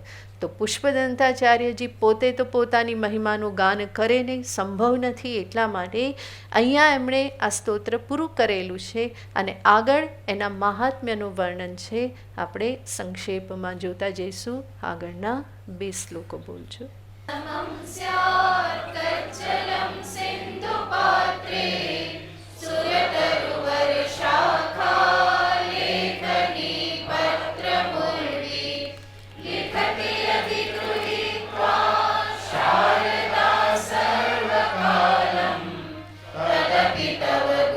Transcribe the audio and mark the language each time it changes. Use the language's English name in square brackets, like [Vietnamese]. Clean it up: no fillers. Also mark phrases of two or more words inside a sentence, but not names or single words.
[Gujarati] તો પુષ્પદંતાચાર્યજી પોતે તો પોતાની મહિમાનું ગાન કરે નહીં, સંભવ નથી. એટલા માટે અહીંયા એમણે આ સ્તોત્ર પૂરું કરેલું છે અને આગળ એના મહાત્મ્યનું વર્ણન છે. આપણે સંક્ષેપમાં જોતા જઈશું. આગળના 2 શ્લોકો બોલજો. [Sanskrit] समं स्यात् कज्जलं सिन्धुपात्रे सुरतरुवर्षाखा लेखनी पत्रमुर्वी लिखति अधिगृहीत्वा शारदा सर्वकालं तदपि तव